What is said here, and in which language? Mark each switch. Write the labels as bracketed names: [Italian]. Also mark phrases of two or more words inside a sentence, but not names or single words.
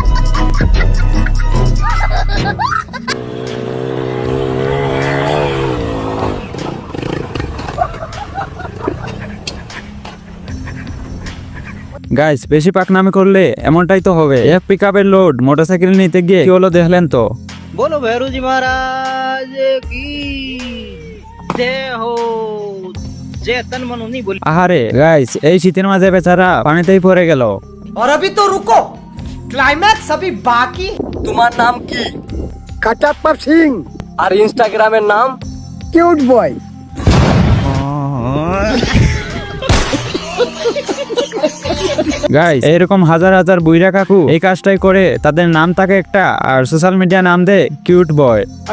[Bangla] গাইস বেশি পাকনামি করলে এমনটাই তো হবে। এক পিকআপের [English] load motorcycle [Bangla] নিতে গিয়ে কি হলো দেখলেন তো। [Hindi] बोलो भैरू जी महाराज की जय हो। जय तन मनो नहीं बोली। [Bangla] আহারে গাইস এই শীতের মাঝে বেচারা পানিতেই পড়ে গেল। [Hindi] और अभी तो रुको, क्लाइमैक्स अभी बाकी। [Bangla] তোমার নাম কি? কাটাপ্পা সিং। আর ইনস্টাগ্রামের নাম? [English] cute boy. [Bangla] গাইস এরকম হাজার হাজার বুইরা কাকু এই কাজটাই করে, তাদের নাম থাকে একটা আর [English] social media [Bangla] নাম দেয় [English] cute boy.